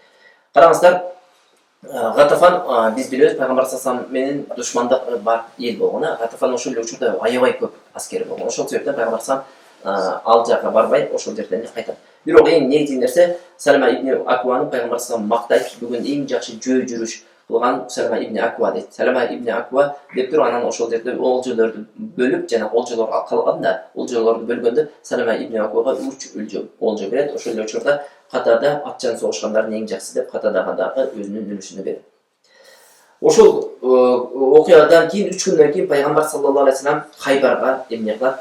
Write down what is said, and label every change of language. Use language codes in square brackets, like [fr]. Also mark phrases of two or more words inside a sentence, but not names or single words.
[ky] Караңыздар, Гатафан биз билебиз пайгамбар салам менен душмандык бар эл болгон. Гатафан ошол эле учурда аябай көп аскери болгон. Ошол себептен пайгамбар салам ал жака барбай ошол жерден кайтат. Бирок эң негизги нерсе Салама ибн Акваны пайгамбар салам мактайт. Бүгүн эң жакшы жөө жүрүш кылган Салама ибн Аква дейт. Салама ибн Аква деп туруп анан ошол жерде олжолорду бөлүп, жана олжолор калганда, олжолорду бөлгөндө Салама ибн Аквага 3 олжо берет. Ошол эле учурда катада атчан согушкандардын эң жакшысы деп катадагы дагы өзүнүн үлүшүнө берет. Ошол окуядан кийин 3 күндөн кийин пайгамбар [ar] صلى الله عليه وسلم [ky] Хайбарга эмне кылат?